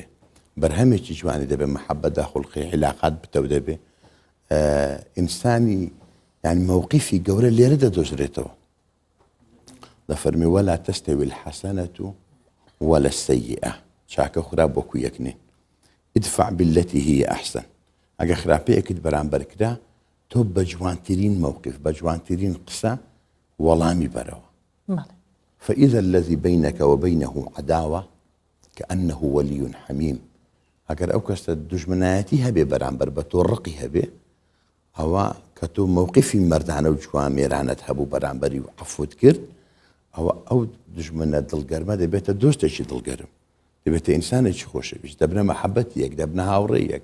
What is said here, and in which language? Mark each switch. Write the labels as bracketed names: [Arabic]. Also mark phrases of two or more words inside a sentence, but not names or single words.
[Central Kurdish] بەرهەمێکی جوانی دەبێ، محەبەت خوڵقی عیلاقات بتەو دەبێ، ئینسانی یعنی مووقیفی گەورە لێرە دەدۆزرێتەوە. دەفەرمی [Arabic] وەلا تەستەوی الحەسەنەة وەلا السەیئە، [Central Kurdish] چاکە خراپ وەکو یەک نین. [Arabic] ادفع بالتي هي أحسن. [Central Kurdish] ئەگە خراپەیەکت بەرامبەر کرا، تۆ بە جوانترین مووقیف، بە جوانترین قسە وەڵامی بەرەوە. [Arabic] فإذا الذي بينك وبينه عداوة كأنه ولي حميم. [Central Kurdish] ئەگەر ئەو کەسە دوژمنایەتی هەبێ بەرامبەر بە تۆ ڕقی هەبێ، ئەوە کە تۆ مووقیفی مەردانە و جوان مێرانت هەبوو بەرامبەری و عەفوت کرد، ئەوە ئەو دژمنە دڵگەرمە دەبێتە دۆستێکی دڵگەرم، دەبێتە ئینسانێکی خۆشەویست، دەبنە مەحەبەت یەک، دەبنە هاوڕێ یەک.